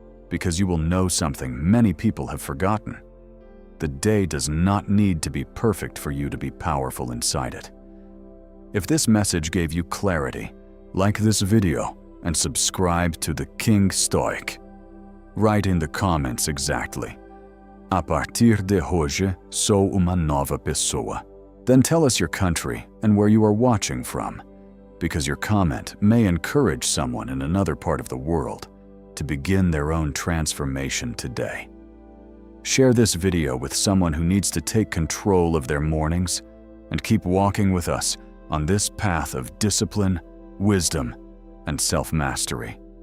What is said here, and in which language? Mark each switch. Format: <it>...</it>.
<en>Because you will know something many people have forgotten. The day does not need to be perfect for you to be powerful inside it. If this message gave you clarity, like this video and subscribe to the King Stoic. Write in the comments exactly.</en> <pt>A partir de hoje sou uma nova pessoa.</pt> <en>Then tell us your country and where you are watching from, because your comment may encourage someone in another part of the world to begin their own transformation today. Share this video with someone who needs to take control of their mornings and keep walking with us on this path of discipline, wisdom, and self-mastery.</en>